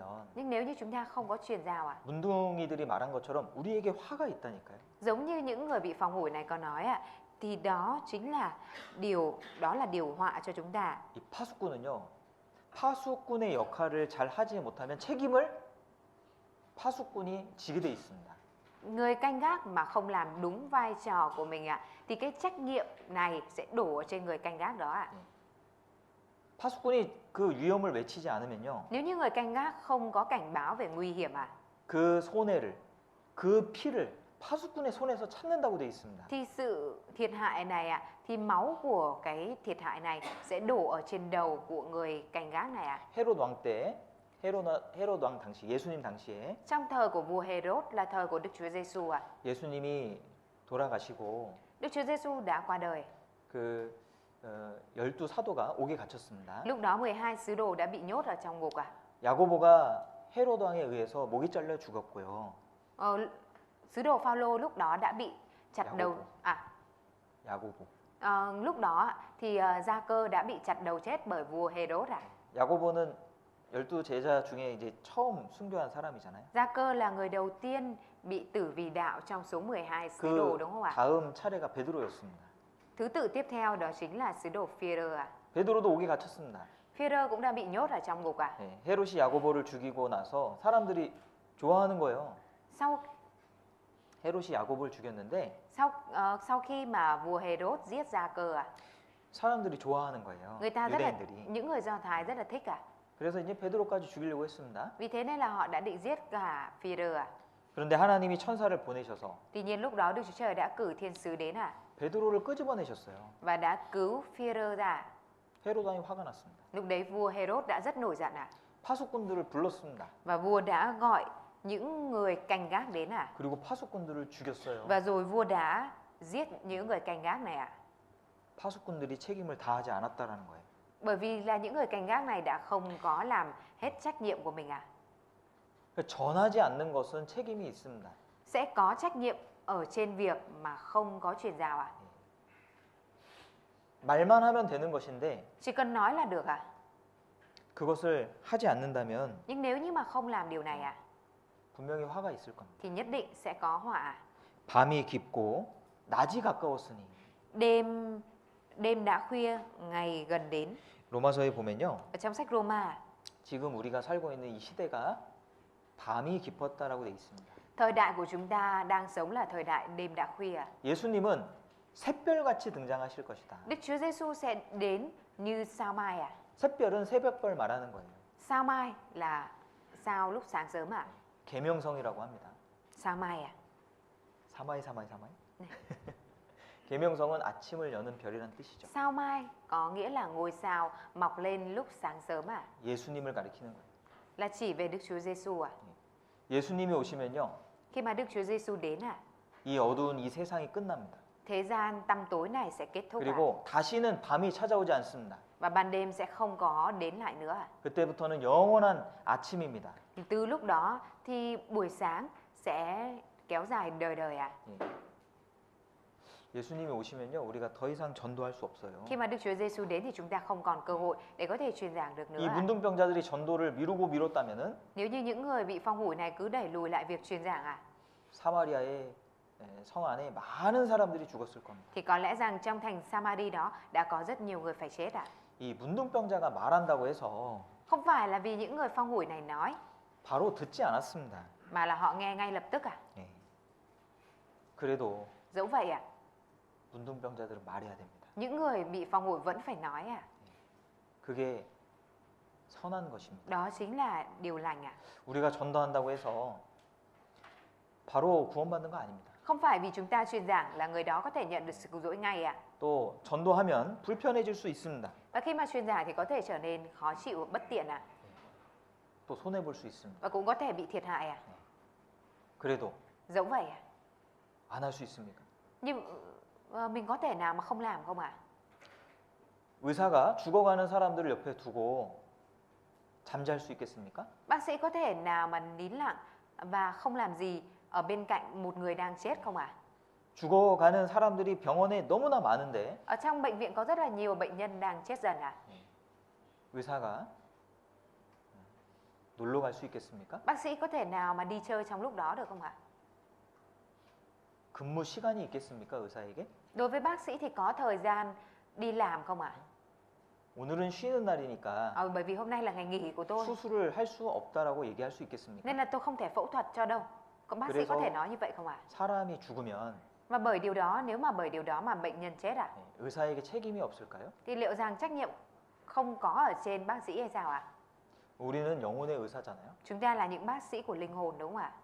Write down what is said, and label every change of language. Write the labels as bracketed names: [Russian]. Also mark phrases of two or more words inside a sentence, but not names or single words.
[Vietnamese] Nhưng nếu như chúng ta không có truyền giao [Korean] 문둥이들이 말한 것처럼 우리에게 화가 있다니까요. [Vietnamese] Giống như những người bị phòng hủi này có nói thì đó chính là điều họa cho chúng ta. [Korean] 이 파수꾼은요. 파수꾼의 역할을 잘 하지 못하면 책임을 파수꾼이 지게 돼 있습니다. [Vietnamese] Người canh gác mà không làm đúng vai trò của mình thì cái trách nhiệm này sẽ đổ ở trên người canh gác đó [Korean] 파수꾼이 그 위험을 외치지 않으면요. [Vietnamese] Nếu như người canh gác không có cảnh báo về nguy hiểm [Korean] 그 손해를, 그 피를 파수꾼의 손에서 찾는다고 돼 있습니다. [Vietnamese] thì sự thiệt hại này thì máu của cái thiệt hại này sẽ đổ ở trên đầu của người canh gác này [Korean] 헤롯 왕 때, 헤롯 왕 당시, 예수님 당시에 [Vietnamese] Trong thời của vua Herod là thời của Đức Chúa Giêsu [Korean] 예수님이 돌아가시고 [Vietnamese] Đức Chúa Giêsu đã qua đời. [Korean] 그 12사도가 옥에 갇혔습니다. [Vietnamese] Lúc đó 12 sứ đồ đã bị nhốt ở trong ngục [Korean] 야고보가 헤롯 왕에 의해서 목이 잘려 죽었고요. [Vietnamese] Sứ đồ Phaolô lúc đó đã bị chặt đầu. [Korean] 야고보. [Vietnamese] Lúc đó thì Gia Cơ đã bị chặt đầu chết bởi vua Herod ạ. [Korean] 야고보는 12제자 중에 이제 처음 순교한 사람이잖아요. [Vietnamese] Gia Cơ là người đầu tiên bị tử vì đạo trong số 12 sứ đồ đúng không ạ? [Korean] 다음 차례가 베드로였습니다. [Vietnamese] Thứ tự tiếp theo đó chính là sứ đồ Phi-e-rơ ạ. [Korean] 베드로도 옥에 갇혔습니다. [Vietnamese] Phi-e-rơ cũng đã bị nhốt ở trong ngục ạ. [Korean] 네, 헤롯이 야고보를 죽이고 나서 사람들이 좋아하는 거예요. [Vietnamese] Sau [Korean] 헤롯이 야고보를 죽였는데 [Vietnamese] sau khi mà vua Herod giết Gia Cơ ạ, [Korean] 사람들이 좋아하는 거예요. [Vietnamese] người ta [Korean] 유대인들이. [Vietnamese] những người Do Thái rất là thích ạ. [Korean] 그래서 이제 베드로까지 죽이려고 했습니다. [Vietnamese] Vì thế nên là họ đã định giết cả Phi-e-rơ ạ. [Korean] 그런데 하나님이 천사를 보내셔서 [Vietnamese] Tuy nhiên lúc đó Đức Chúa Trời đã cử thiên sứ đến ạ [Korean] 베드로를 끄집어내셨어요. [Vietnamese] và đã cứu Phi-e-rơ ra. [Korean] 헤롯 왕이 화가 났습니다. [Vietnamese] Lúc đấy vua Herod đã rất nổi giận ạ. [Korean] 파수꾼들을 불렀습니다. [Vietnamese] Và vua đã gọi những người canh gác đến ạ. [Korean] 그리고 파수꾼들을 죽였어요. [Vietnamese] Và rồi vua đã giết những người canh gác này ạ. [Korean] 파수꾼들이 책임을 다하지 않았다라는 거예요. [Vietnamese] Bởi vì là những người canh gác này đã không có làm hết trách nhiệm của mình ạ. [Korean] 전하지 않는 것은 책임이 있습니다. [Vietnamese] Sẽ có trách nhiệm ở trên việc mà không có truyền giáo ạ. [Korean] 말만 하면 되는 것인데 [Vietnamese] Chỉ cần nói là được ạ. [Korean] 그것을 하지 않는다면 [Vietnamese] Nhưng nếu như mà không làm điều này ạ, [Korean] 분명히 화가 있을 겁니다. [Vietnamese] thì nhất định sẽ có họa ạ. [Korean] 밤이 깊고 낮이 가까웠으니 [Vietnamese] Đêm đã khuya, ngày gần đến. [Korean] 로마서에 보면요. [Vietnamese] Ở trong sách Roma, [Korean] 지금 우리가 살고 있는 이 시대가 밤이 깊었다라고 돼 있습니다. [Vietnamese] thời đại của chúng ta đang sống là thời đại đêm đã khuya. [Korean] 예수님은 샛별같이 등장하실 것이다. [Vietnamese] Đức Chúa Giêsu sẽ đến như sao mai ạ. [Korean] 샛별은 새벽별 말하는 거예요. [Vietnamese] Sao mai là sao lúc sáng sớm ạ. [Korean] 계명성이라고 합니다. [Vietnamese] Sao mai ạ. sao mai. [Korean] 계명성은 아침을 여는 별이란 뜻이죠. [Vietnamese] Sao mai có nghĩa là ngôi sao mọc lên lúc sáng sớm ạ. [Korean] 예수님을 가리키는 거예요. [Vietnamese] Là chỉ về Đức Chúa Giêsu ạ. [Korean] 예수님이 오시면요. [Vietnamese] Khi mà Đức Chúa Giêsu đến ạ, [Korean] 이 어두운 이 세상이 끝납니다. [Vietnamese] thế gian tăm tối này sẽ kết thúc ạ. [Korean] 그리고 다시는 밤이 찾아오지 않습니다. [Vietnamese] Và ban đêm sẽ không có đến lại nữa ạ. [Korean] 그때부터는 영원한 아침입니다. [Vietnamese] Từ lúc đó thì buổi sáng sẽ kéo dài đời đời ạ. [Korean] 예수님이 오시면요. 우리가 더 이상 전도할 수 없어요. [Vietnamese] Khi mà Đức Chúa Giêsu đến thì chúng ta không còn cơ hội để có thể truyền giảng được nữa [Korean] 이 [Vietnamese] ạ. [Korean] 문둥병자들이 전도를 미뤘다면은 [Vietnamese] Nếu như những người bị phong hủi này cứ đẩy lùi lại việc truyền giảng ạ, [Korean] 사마리아의 성 안에 많은 사람들이 죽었을 겁니다. [Vietnamese] thì có lẽ rằng trong thành Samari đó đã có rất nhiều người phải chết ạ. [Korean] 이 문둥병자가 말한다고 해서 [Vietnamese] Không phải là vì những người phong hủi này nói, [Korean] 바로 듣지 않았습니다. [Vietnamese] mà là họ nghe ngay lập tức ạ. [Korean] 예. 그래도 [Vietnamese] Dẫu vậy ạ, [Korean] 문둥병자들은 말해야 됩니다. [Vietnamese] những người bị phong hủi vẫn phải nói ạ. [Korean] 그게 선한 것입니다. [Vietnamese] Đó chính là điều lành ạ. [Korean] 우리가 전도한다고 해서 바로 구원받는 거 아닙니다. [Vietnamese] Không phải vì chúng ta truyền giảng là người đó có thể nhận được sự cứu rỗi ngay ạ. [Korean] 또 전도하면 불편해질 수 있습니다. [Vietnamese] Và khi mà truyền giảng thì có thể trở nên khó chịu và bất tiện ạ. [Korean] 또 손해 볼 수 있습니다. [Vietnamese] Và cũng có thể bị thiệt hại ạ. [Korean] 그래도 [Vietnamese] Dẫu vậy ạ. [Korean] 안 할 수 있습니까? [Vietnamese] Nhưng mình có thể nào mà không làm không ạ? [Korean] 의사가 죽어가는 사람들을 옆에 두고 잠잘 수 있겠습니까? [Vietnamese] Bác sĩ có thể nào mà nín lặng và không làm gì ở bên cạnh một người đang chết không ạ? [Korean] 죽어가는 사람들이 병원에 너무나 많은데 [Vietnamese] Ở trong bệnh viện có rất là nhiều bệnh nhân đang chết dần ạ. [Korean] 의사가 놀러 갈 수 있겠습니까? [Vietnamese] Bác sĩ có thể nào mà đi chơi trong lúc đó được không ạ? [Korean] 근무 시간이 있겠습니까, 의사에게? [Vietnamese] Đối với bác sĩ thì có thời gian đi làm không ạ? [Korean] 오늘은 쉬는 날이니까 [Vietnamese] Bởi vì hôm nay là ngày nghỉ của tôi [Korean] 수술을 할 수 없다라고 얘기할 수 있겠습니까? [Vietnamese] nên là tôi không thể phẫu thuật cho đâu. Còn bác sĩ có thể nói như vậy không ạ? [Korean] 사람이 죽으면 [Vietnamese] Và bởi điều đó, nếu mà bởi điều đó mà bệnh nhân chết ạ, [Korean] 의사에게 책임이 없을까요? [Vietnamese] thì liệu rằng trách nhiệm không có ở trên bác sĩ hay sao ạ? [Korean] 우리는 영혼의 의사잖아요. [Vietnamese] Chúng ta là những bác sĩ của linh hồn đúng không ạ?